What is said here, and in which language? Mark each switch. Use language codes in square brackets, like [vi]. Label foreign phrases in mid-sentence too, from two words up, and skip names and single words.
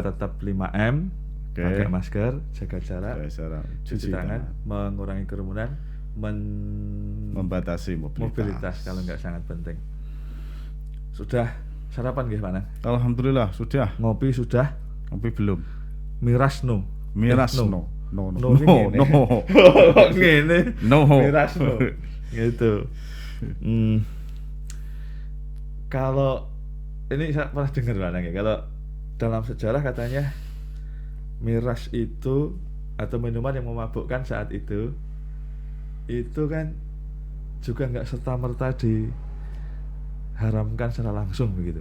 [id] tetap 5M, Oke. pakai masker, jaga jarak, cuci tangan, mengurangi kerumunan, membatasi mobilitas kalau nggak sangat penting. Sudah sarapan nggih Pak Anang? Alhamdulillah sudah. Ngopi sudah? Ngopi belum. Miras no. Miras no. No. Ngene. No. Miras no. Gitu. Kalau ini saya pernah dengar Pak Anang ya, kalau dalam sejarah katanya miras itu atau minuman yang memabukkan saat itu kan juga nggak serta-merta diharamkan secara langsung begitu.